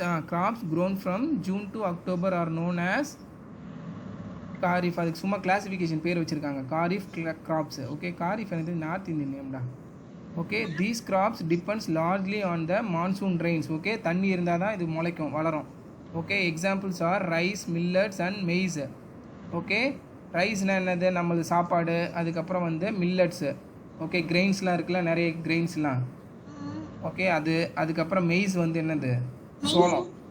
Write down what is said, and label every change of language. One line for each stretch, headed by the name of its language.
English: Crops grown from June to October are known as Kharif.
Tamil: அதுக்கு சும்மா classification பேர் வச்சிருக்காங்க, Kharif crops. ஓகே, Kharif வந்து north Indian நேம்டா.
English: Okay, these crops depends largely on the monsoon rains.
Tamil: Okay, தண்ணி இருந்தால் தான் இது முளைக்கும், வளரும். Okay,
English: Examples are rice, millets and maize.
Tamil: Okay, ரைஸ்னால் என்னது? நம்மளது சாப்பாடு. அதுக்கப்புறம் வந்து மில்லட்ஸு. ஓகே, கிரெயின்ஸ்லாம் இருக்குல்ல, நிறைய கிரெயின்ஸ்லாம். ஓகே, அதுக்கப்புறம் மெய்ஸ் வந்து என்னது? சோளம்.